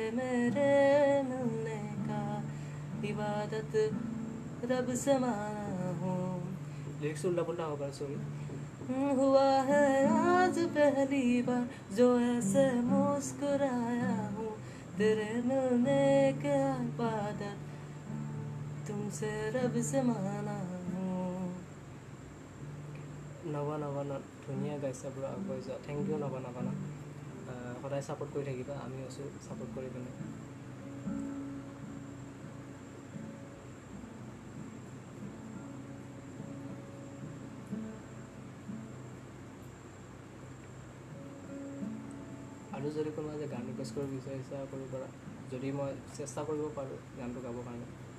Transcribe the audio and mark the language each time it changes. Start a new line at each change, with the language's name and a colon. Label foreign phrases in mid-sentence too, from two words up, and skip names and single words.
Hindi: मेरे मिलने का इबादत रब से माना हूँ लिरिक्स उल्टा पुल्टा होगा सॉरी हुआ है आज पहली बार जो ऐसे मुस्कुराया हूँ तेरे मिलने का इबादत तुमसे रब से माना
Assamese: নবা ধুনীয়া গাইছা পুৰা আগুৱাই যোৱা
English: thank you
Assamese: নবা সদায় ছাপোৰ্ট কৰি থাকিবা আমি আছোঁ ছাপোৰ্ট কৰি পিনে আৰু যদি কোনোবা যে গান ৰিকুৱেষ্ট কৰিব বিচাৰিছা কৰিব পাৰা যদি মই চেষ্টা কৰিব পাৰোঁ গানটো গাবৰ কাৰণে